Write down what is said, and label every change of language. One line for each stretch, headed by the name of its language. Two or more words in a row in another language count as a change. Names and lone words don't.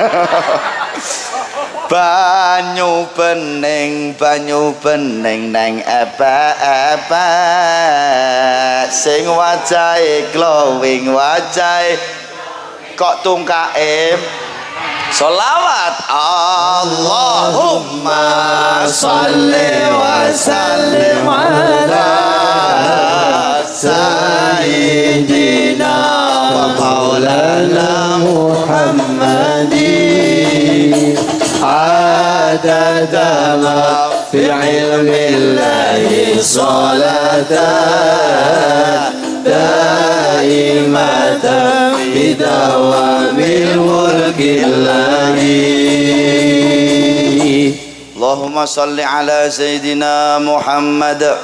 Javanese: Banyu bening neng epek-epek. Sing wajahe glowing wajahe kok tungkae sholawat.
Arabic: اللهم صل وسلم على سيدنا ومولانا محمد عدد ما في علم الله صلاة دائمة بدوام ملك الله. اللهم صل على سيدنا محمد.